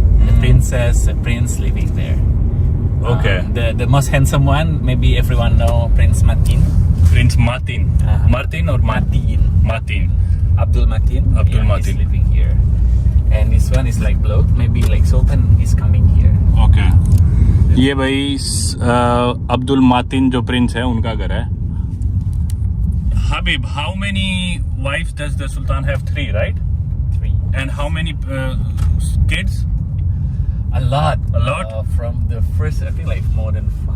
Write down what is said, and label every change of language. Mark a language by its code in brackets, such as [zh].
[en] The princess, prince living there. Okay. The most handsome one, maybe everyone know Prince Matin. Prince Martin. Martin or Matin. Martin. Abdul Matin. Abdul yeah, Matin. He's living here. And this one is like bloke. Maybe like Sultan is coming here. Okay. [hi] ये भाई अब्दुल मातिन जो Prince है उनका घर है। [en] Habib, how many wives does the Sultan have? 3, right? 3. And how many kids? A lot. A lot? From the first, I think like more than 5.